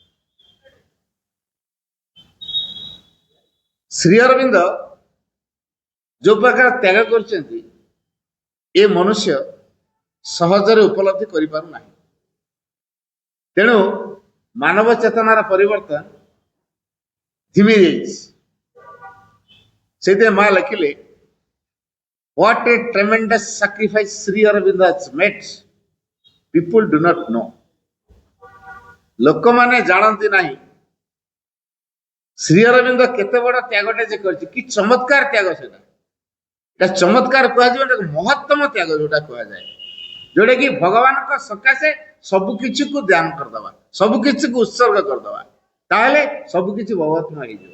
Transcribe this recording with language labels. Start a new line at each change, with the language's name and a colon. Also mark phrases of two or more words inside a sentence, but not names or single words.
Odia: ଶ୍ରୀ ଅରବିନ୍ଦ ଯୋଉ ପ୍ରକାର ତ୍ୟାଗ କରିଛନ୍ତି ଏ ମନୁଷ୍ୟ ସହଜରେ ଉପଲବ୍ଧି କରିପାରୁନାହିଁ। ତେଣୁ ମାନବ ଚେତନାର ପରିବର୍ତ୍ତନ ଧିମି ଯାଇଛି। ସେଇଥିପାଇଁ ମା ଲେଖିଲେ
English: what a tremendous sacrifice Sri Aurobindo has made, people do not know.
Odia: ଲୋକମାନେ ଜାଣନ୍ତି ନାହିଁ ଶ୍ରୀ ଅରବିନ୍ଦ କେତେ ବଡ ତ୍ୟାଗଟେ ଯେ କରିଛି। କି ଚମତ୍କାର ତ୍ୟାଗ ସେଟା। এটা ଚମତ୍କାର କୁହାଯିବ, ଏଟାକୁ ମହତ୍ତମ ତ୍ୟାଗ ଯୋଉଟା କୁହାଯାଏ, ଯୋଉଟା କି ଭଗବାନଙ୍କ ସକାଶେ ସବୁ କିଛିକୁ ଦାନ କରିଦବା, ସବୁ କିଛିକୁ ଉତ୍ସର୍ଗ କରିଦବା, ତାହେଲେ ସବୁ କିଛି ଭଗବତ୍ମୟ ହେଇଯିବ।